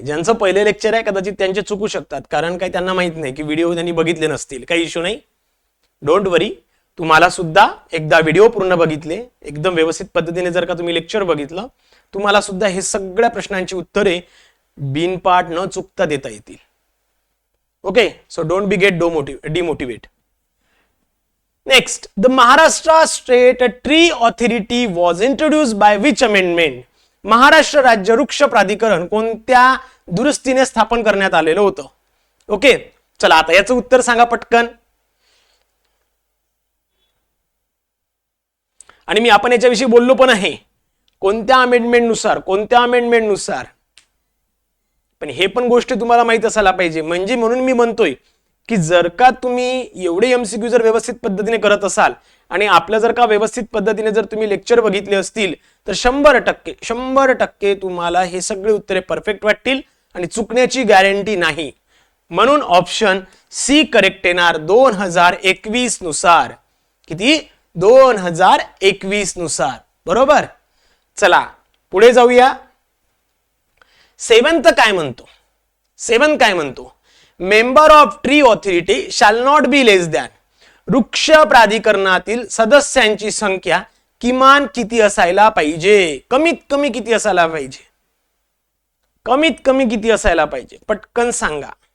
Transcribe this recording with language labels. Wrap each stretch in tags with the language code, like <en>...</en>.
<mr>ज्यांचं पहिले लेक्चर आहे कदाचित त्यांचे चुकू शकतात, कारण काही त्यांना माहित नाही की व्हिडिओ त्यांनी बघितले नसतील. काही इश्यू नाही,</mr> <en>Don't worry.</en> <mr>तुम्हाला सुद्धा एकदा व्हिडिओ पूर्ण बघितले, एकदम व्यवस्थित पद्धतीने जर का तुम्ही लेक्चर बघितलं, तुम्हाला सुद्धा हे सगळ्या प्रश्नांची उत्तरे बिनपाठ न चुकता देता येतील.</mr> <en>Okay, so don't be get demotivate. Next, the Maharashtra state tree authority was introduced by which amendment.</en> <mr>Maharashtra राज्य वृक्ष प्राधिकरण कोणत्या दुरुस्तीने स्थापन करण्यात आलेलं होतं? ओके, चला आता याचं उत्तर सांगा पटकन. आणि मी आपण याच्याविषयी बोललो पण आहे, कोणत्या अमेंडमेंट नुसार, कोणत्या अमेंडमेंट नुसार. पण हे पण गोष्टी तुम्हाला माहित असायला पाहिजे, म्हणजे म्हणून मी म्हणतोय की जर का तुम्ही एवढे MCQ जर व्यवस्थित पद्धतीने करत असाल आणि आपलं जर का व्यवस्थित पद्धतीने जर तुम्ही लेक्चर बघितले असतील तर 100% तुम्हाला हे सगळे उत्तरे परफेक्ट वाटतील आणि चुकण्याची गॅरंटी नाही. म्हणून ऑप्शन सी करेक्ट येणार 2021 नुसार. किती? 2021 नुसार. बरोबर. चला पुढे जाऊया. 7th काय म्हणतो? 7 काय म्हणतो?</mr> <en>Member of tree authority shall not be less than.</en> <mr>वृक्ष प्राधिकरणातील सदस्यांची संख्या किमान किती असायला पाहिजे? कमीत कमी किती असायला पाहिजे? कमीत कमी किती असायला पाहिजे? पटकन सांगा.</mr>